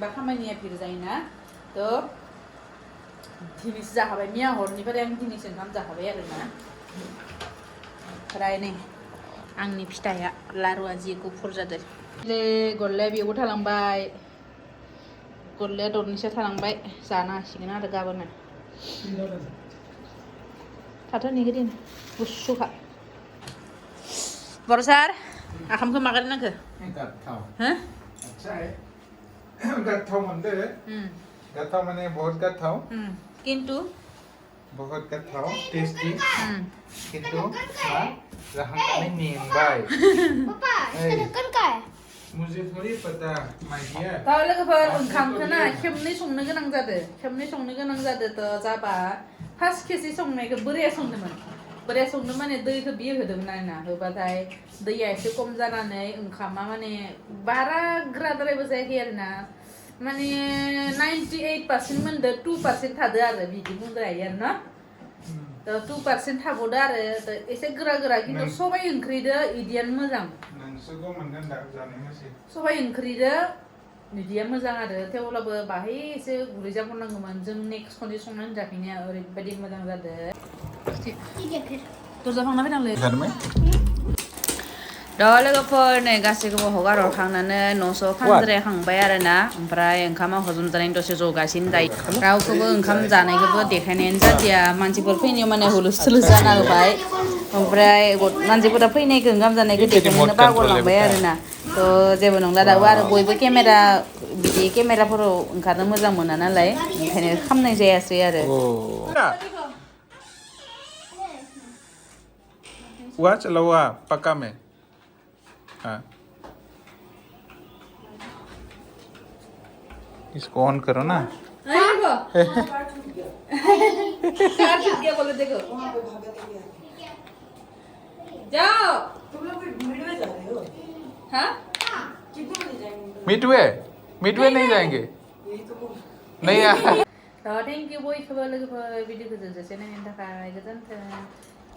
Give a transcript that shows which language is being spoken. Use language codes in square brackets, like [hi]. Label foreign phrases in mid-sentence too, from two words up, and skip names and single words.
[brx] खामानिया भिर जायोना तो दिनैसो जाखाबाय मैया हरनिफ्राय आं दिनैसो ओंखाम जाखाबाय आरोना ओमफ्राय नै आंनि फिथाइया लारुआ जि गुफुर जादों गल्लाया बेयावबो थालांबाय गल्लाया दरनैसो थालांबाय जानो हासिगोन आरो गाबोन थाथ'नि दिन गुसुखा बरसार आखामखौ मागारि नांखो हो गाथाव मोनदो गाथाव माने बहुत गाथाव किन्तु बहुत गाथाव टेस्टी किन्तु मा जाखांनानै मेंबाय [hi] पापा इसका ढक्कन कहाँ है मुझे थोड़ी पता [en] my dear [brx] दा लोगोफोर ओंखामखौ ना खेबनै संनो गोनां जादो तो जाबा फार्स्ट खेबसे संनायखौ बोराया संदोंमोन माने दैखौ बियो होदोंमोन आरोना होबाथाय दैया एसे खम जानानै ओंखामा माने बारा गोराद्रायबो जायाखै आरोना माने 98% मोनदो 2% थादो आरो बिदि बुंदो हायो आरो ना तो 2% थाबावदो आरो एसे गोरा किन्तु सबाय ओंख्रिदो इदियानो मोजां नोंसोरखौ मोनगोन दा जानायनोसै सबाय ओंख्रिदो बिदिया मोजां आरो थेवब्लाबो बाहाय एसे गुरै जाबावनांगौमोन जों नेक्स्ट खनसे संनानै जाफिनाया ओरैबायदि मोजां जादो [hi] ठीक है फिर [brx] दरजा फांना फैनांलै गारबाय दा लोगोफोर नै गासैखौबो हगारहरखांनानै न'स' फानज्रायखांबाय आरोना ओमफ्राय ओंखामा हजम जानायनि दसे जगासिनो दायो रावखौबो ओंखाम जानायखौबो देखायनायानो जादिया मानसिफोर फैनायाव माने हुलुस थुलुस जाना होबाय ओमफ्राय मानसिफोरा फैनायखौ ओंखाम जानायखौ देखायनो बावगारलांबाय आरोना जेबो नंला दाबो आरो बयबो केमेरा बिदि केमेराफोराव ओंखारनो मोजां मोना नालाय ओंखायनो खामनाय जायासै आरो [hi] हुआ चला हुआ पक्का में हाँ इसको ऑन करो ना बोलो देखो जाओ तुम लोग मिडवे जा रहे हो हाँ कितने बजे जाएंगे मिडवे नहीं जाएंगे यही तो नहीं यार [en] thank you [brx] बयखौबो लोगोफोर भिडिअखौ जोबजासे नायनायनि थाखाय गोजोन्थों